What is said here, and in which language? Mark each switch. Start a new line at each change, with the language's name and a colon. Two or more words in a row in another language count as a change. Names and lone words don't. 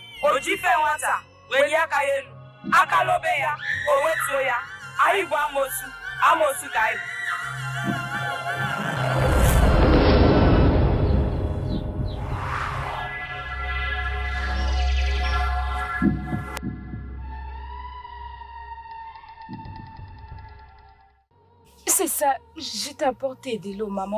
Igbo: O ji ife nwata, welie aka ya elu. Aka lobe ya, o wetuo ya. Anyị bụ amosu, amosu ka anyị bụ.
French: C'est ça, je t'ai apporté de l'eau, maman.